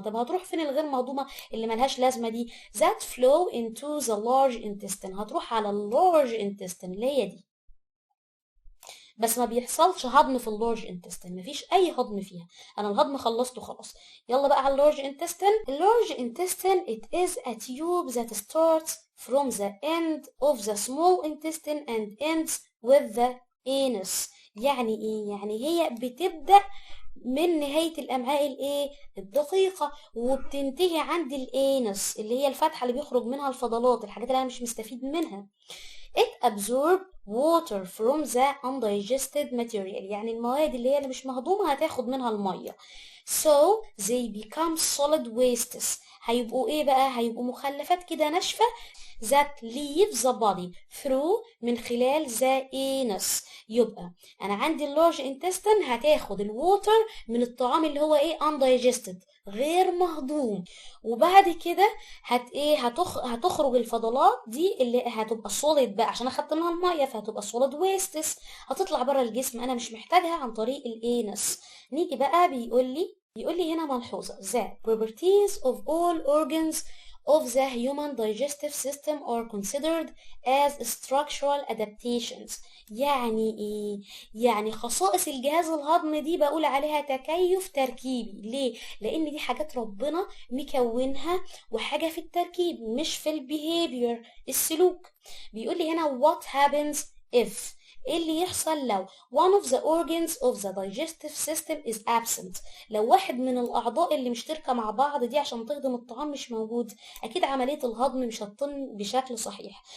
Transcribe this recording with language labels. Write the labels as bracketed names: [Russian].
[Arabic] طب هتروح فين الغير مهضومة اللي ملهاش لازمة دي؟ [English] that flow into the large intestine، [Arabic] هتروح على اللارج intestine اللي هي دي. بس ما بيحصلش هضم في اللارج intestine، مفيش اي هضم فيها، انا الهضم خلصته خلاص. يلا بقى على اللارج intestine. [English] اللارج intestine it is a tube that starts from the end of the small intestine and ends with the anus. [Arabic] يعني ايه؟ يعني هي بتبدأ من نهاية الأمعاء الإيه؟ الدقيقة، وبتنتهي عند الانس اللي هي الفتحة اللي بيخرج منها الفضلات، الحاجات اللي أنا مش مستفيد منها. [English] It absorb water from the undigested material، [Arabic] يعني المواد اللي هي اللي مش مهضومة هتاخد منها المية. [English] So they become solid wastes، [Arabic] هيبقوا ايه بقى؟ هيبقوا مخلفات كده ناشفة [English] that leaves the body through، [Arabic] من خلال [English] the anus. [Arabic] يبقى انا عندي اللارج intestine هتاخد الووتر من الطعام اللي هو ايه undigested، غير مهضوم. وبعد كده هتخرج الفضلات دي اللي هتبقى solid بقى عشان اخدت منها الميه، فهتبقى solid wastes، هتطلع بره الجسم انا مش محتاجها عن طريق الانس. نيجي بقى بيقول لي هنا ملحوظه: [English] the properties of all organs of the human digestive system are considered as structural adaptations. [Arabic] يعني ايه؟ يعني خصائص الجهاز الهضمي دي بقول عليها تكيف تركيبي. ليه؟ لان دي حاجات ربنا مكونها، وحاجة في التركيب مش في البيهيفير السلوك. بيقول لي هنا [English] what happens if، [Arabic] ايه اللي يحصل لو [English] one of the organs of the digestive system is absent، [Arabic] لو واحد من الاعضاء اللي مشتركة مع بعض دي عشان تهضم الطعام مش موجود، اكيد عملية الهضم مش هتتم بشكل صحيح.